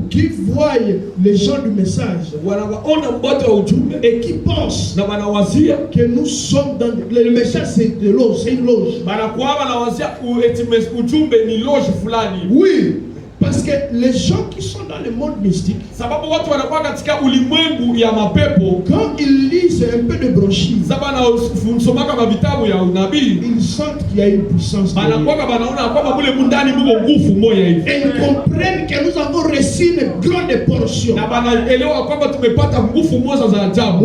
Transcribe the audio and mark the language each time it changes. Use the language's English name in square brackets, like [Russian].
[French] qui voient les gens du message [Swahili] wanawaona watu watu wa ujumbe [French] et qui pensent [Swahili] na wanawazia [French] que nous sommes dans le message, c'est de loge, c'est une loge. [Swahili] banakuwa wanawazia ujumbe ni loge fulani. [French] Oui, parce que les gens qui sont dans le monde mystique, [Swahili] sababu watu wanakuwa katika ulimwengu ya mapepo, [French] quand ils lisent un peu de brochures, [Swahili] sababu na msomaka mavitabu ya unabii, [French] ils sentent qu'il y a une puissance. [Swahili] banakuwa banaona kwamba mule mundani mko nguvu moja hivi. [French] Et ils comprennent que nous avons reçu une grande portion. [Swahili] Na banaelewa kwamba tumepata nguvu moja za ajabu.